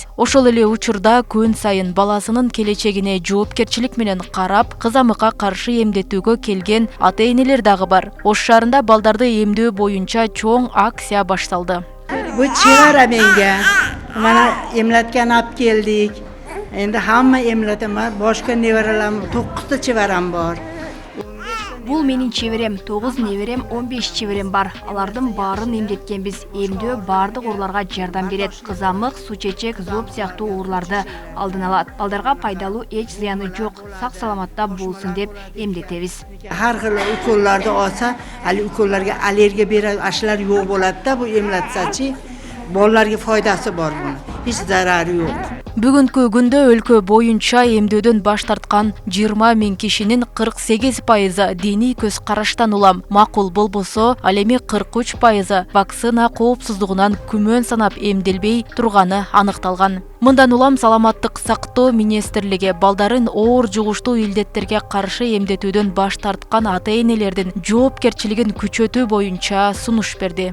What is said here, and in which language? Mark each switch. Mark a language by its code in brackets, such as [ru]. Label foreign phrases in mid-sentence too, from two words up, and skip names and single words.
[ky] Ошол эле учурда күн сайын баласынын келечегине жоопкерчилик менен карап, кызамыкка каршы эмдетүүгө келген ата-энелер дагы бар. Ош шаарында балдарды эмдөө боюнча чоң акция башталды. [uz] Бу чыгара менге. Мана эмлеткени алып келдик. Endi hamma emlatama, boshqa nevaralarim 9 chevaram bor. [ky] Бул менин чеберем, 9 неберем, 15 чеберем бар. Алардын баарын эмдеткенбиз. Эмдөө бардык ооруларга жардам берет. Кызамык, суу чечек, зоб сыяктуу ооруларды алдын алат. Балдарга пайдалуу эч зыяны жок. Сак-саламатта болсун деп эмдетебиз. [uz] Har xil ukollarni olsa, hali ukollarga allergiya beradi, aşılar yo'q bo'ladi da, bu emlatsachi, bolalarga foydasi bor buni. Hech zarari yo'q. [ky] Бүгүнкү күндө өлкө боюнча эмдөөдөн баш тарткан 20 миң кишинин 48% диний көз караштан улам макул болбосо, ал эми 43% вакцина коопсуздугунан күмөн санап эмделбей турганы аныкталган. Мындан улам саламаттык сактоо министрлиги балдарын оор жугуштуу илдеттерге каршы эмдетүүдөн баш тарткан ата-энелердин жоопкерчилигин күчөтүү боюнча сунуш берди.